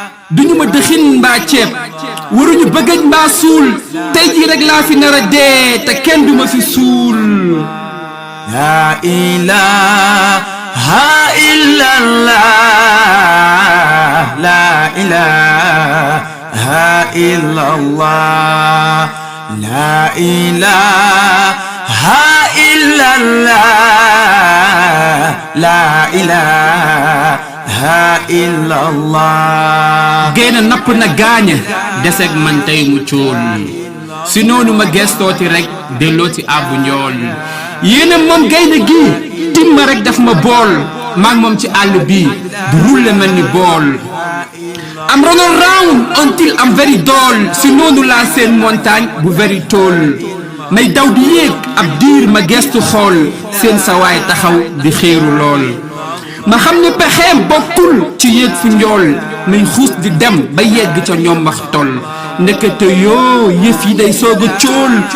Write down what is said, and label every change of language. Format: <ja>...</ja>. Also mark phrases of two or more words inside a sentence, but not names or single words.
<wo>Duñu ma dëxin mbaa ceeb, waruñu bëggëj mbaa suul, tey jii rek laa fi nar a dee, te kenn du ma fi suul.</wo> <ar>لا إله إلا الله، لا إله إلا الله، لا إله إلا الله، لا إله إلا الله.</ar> <wo>Gaynde napp na gaaña, deseeg man tey mu cool. Si noonu ma gestooti rek, dellooti àbbu njool. Yéena moom gaynde gi, tim ma rek daf ma bool. Maag moom ci àll bi, du rulle mel ni bool.</wo> <en>I'm running round until I'm very dull.</en> <wo>Si noonu laa seen montagne bu</wo> <en>very tall.</en> <wo>May daw di yéeg ab diir ma gestu xool. Seen sawaay taxaw di xéeru lool. Ma xam ne pexeem bokkul ci yéeg fu njool. May xuus di dem ba yegg ca ñoom wax toll. Ndekete yoo, yëf yi day soog a cóol.</wo>